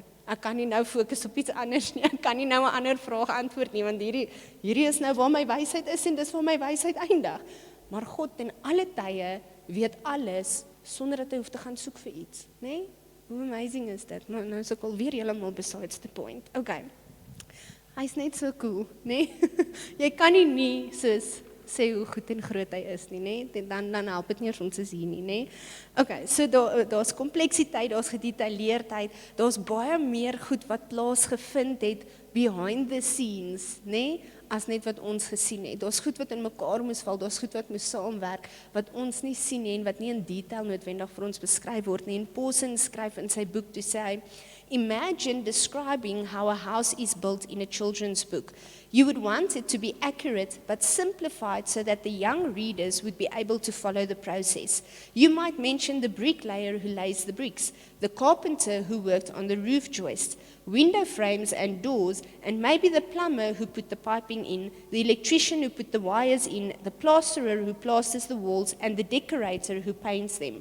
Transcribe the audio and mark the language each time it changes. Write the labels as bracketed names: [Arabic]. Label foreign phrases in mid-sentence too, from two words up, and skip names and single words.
[Afrikaans] Ek kan nie nou fokus op iets anders nie. Ek kan nie nou 'n ander vraag antwoord nie, want hierdie is nou waar my wysheid is en dis waar my wysheid eindig. Maar God ten alle tye weet alles sonder dat hy hoef te gaan soek vir iets, né? Nee? Hoe amazing is dit? Nou is ek alweer heeltemal [English] besides the point. [Afrikaans] Okay. Hy's net so cool, né? Jy kan nie soos sê hoe goed en groot hy is nie, né? Dan help dit nie as ons is hier nie, né? Okay, so daar's kompleksiteit, daar's gedetailleerdheid, daar's baie meer goed wat plaasgevind het [English] behind the scenes, [Afrikaans] né? As net wat ons gesien het. Daar's goed wat in mekaar moes val, daar's goed wat moes saamwerk, wat ons nie sien nie en wat nie in detail noodwendig vir ons beskryf word nie. En Paulson skryf in sy boek toe sê hy, [English] imagine describing how a house is built in a children's book. You would want it to be accurate but simplified so that the young readers would be able to follow the process. You might mention the bricklayer who lays the bricks, the carpenter who worked on the roof joist, window frames and doors, and maybe the plumber who put the piping in, the electrician who put the wires in, the plasterer who plasters the walls, and the decorator who paints them.